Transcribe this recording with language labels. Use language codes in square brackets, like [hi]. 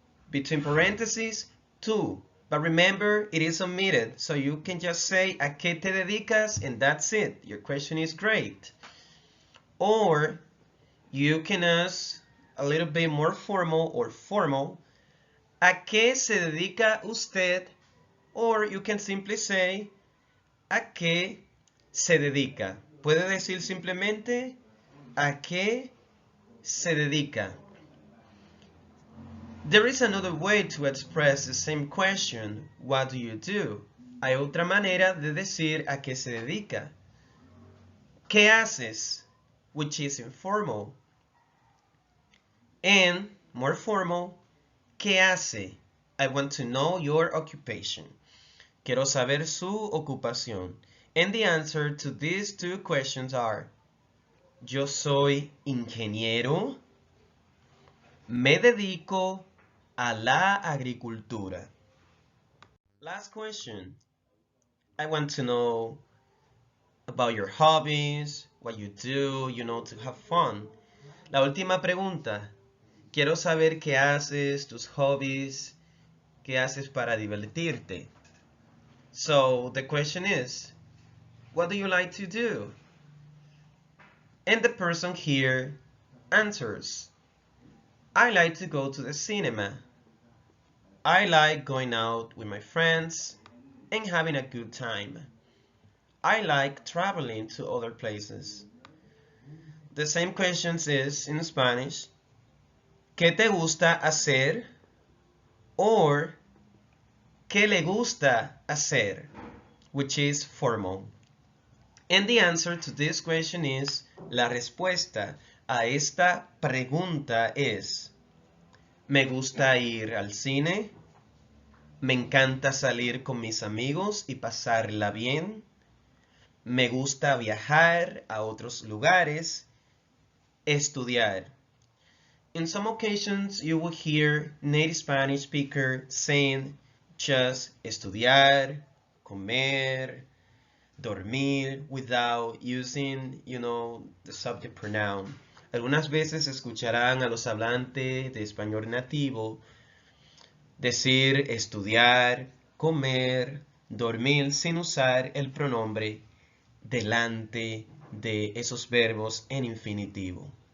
[en] Between parentheses, tú. But remember, it is omitted, so you can just say [es] ¿a qué te dedicas? [en] And that's it. Your question is great. Or you can ask a little bit more formal or formal. [es] ¿A qué se dedica usted? [en] Or you can simply say [es] ¿a qué se dedica? Puede decir simplemente ¿A qué se dedica? [en] There is another way to express the same question, what do you do? [es] Hay otra manera de decir a qué se dedica. ¿Qué haces? [en] Which is informal. And more formal, [es] ¿qué hace? [en] I want to know your occupation. [es] Quiero saber su ocupación. [en] And the answer to these two questions are: [es] yo soy ingeniero, me dedico a la agricultura. [en] Last question. I want to know about your hobbies, what you do, to have fun. [es] La última pregunta. Quiero saber qué haces, tus hobbies, qué haces para divertirte. [en] So the question is, what do you like to do? And the person here answers, I like to go to the cinema. I like going out with my friends and having a good time. I like traveling to other places. The same questions is in Spanish, [es] ¿qué te gusta hacer? Or ¿qué le gusta hacer? [en] Which is formal. And the answer to this question is, [es] la respuesta a esta pregunta es: me gusta ir al cine, me encanta salir con mis amigos y pasarla bien, me gusta viajar a otros lugares, estudiar. [en] In some occasions, you will hear native Spanish speaker saying just [es] estudiar, comer, dormir [en] without using, the subject pronoun. [es] Algunas veces escucharán a los hablantes de español nativo decir estudiar, comer, dormir sin usar el pronombre delante de esos verbos en infinitivo.